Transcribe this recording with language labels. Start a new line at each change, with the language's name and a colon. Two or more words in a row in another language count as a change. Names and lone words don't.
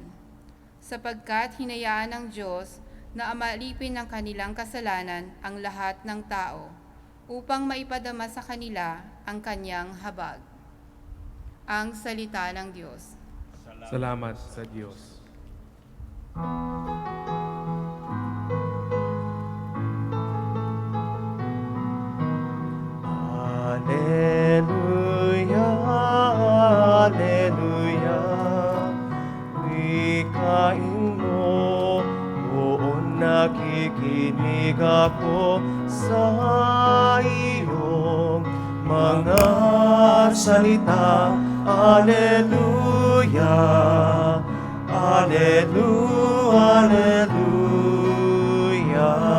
Filipino: Sapagkat hinayaan ng Diyos na amalipin ng kanilang kasalanan ang lahat ng tao, upang maipadama sa kanila ang kanyang habag. Ang salita ng Diyos. Salamat sa Diyos. Alleluia, Alleluia, wikain mo, buon nakikinig ako sa iyong mga salita. Alleluia, Alleluia, Alleluia.